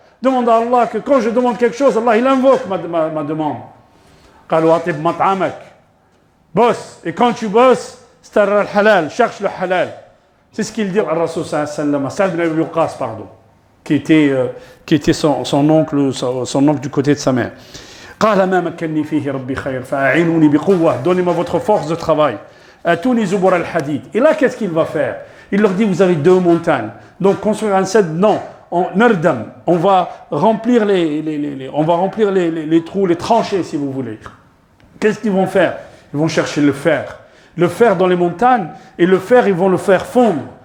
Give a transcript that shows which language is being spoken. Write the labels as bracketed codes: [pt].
[fr] demande à Allah que quand je demande quelque chose, Allah il invoque ma demande. [ar] قالوا أطب مطعمك. [fr] Bosse, et quand tu bosses, [ar] starra al-halal, [fr] cherche le halal. C'est ce qu'il dit à Rasul sallallahu alayhi wa sallam, Sa'd ibn Abi Waqqas, pardon, qui était son oncle du côté de sa mère. [ar] قال ما مكنني فيه ربي خير فأعينوني بقوة. [fr] Donnez-moi votre force de travail. [ar] أتوني زبر الحديد. [fr] Et là, qu'est-ce qu'il va faire? Il leur dit, vous avez 2 montagnes. Donc, construire un cèdre, non. On va remplir les trous, les tranchées, si vous voulez. Qu'est-ce qu'ils vont faire? Ils vont chercher le fer. Le fer dans les montagnes, et le fer, ils vont le faire fondre.